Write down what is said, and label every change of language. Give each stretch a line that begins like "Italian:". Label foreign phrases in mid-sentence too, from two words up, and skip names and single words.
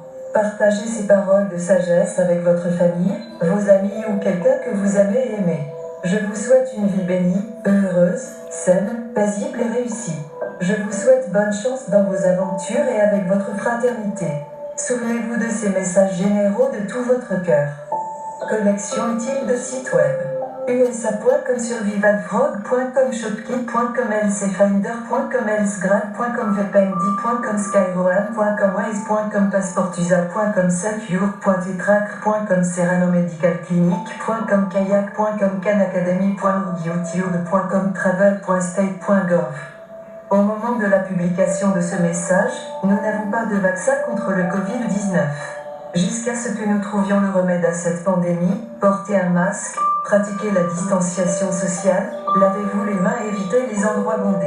French: Partagez ces paroles de sagesse avec votre famille, vos amis ou quelqu'un que vous aimez et aimez. Je vous souhaite une vie bénie, heureuse, saine, paisible et réussie. Je vous souhaite bonne chance dans vos aventures et avec votre fraternité. Souvenez-vous de ces messages généraux de tout votre cœur. Collection utile de sites web. USA.com, survivalfrog.com, shopkit.com, lcfinder.com, lsgrad.com, vpendi.com, skyroam.com, waze.com, passportusa.com, secure.etracker.com, serranomedicalclinic.com, kayak.com, canacademy.org, youtube.com, travel.state.gov. Au moment de la publication de ce message, nous n'avons pas de vaccin contre le Covid-19. Jusqu'à ce que nous trouvions le remède à cette pandémie, portez un masque, pratiquez la distanciation sociale, lavez-vous les mains et évitez les endroits bondés.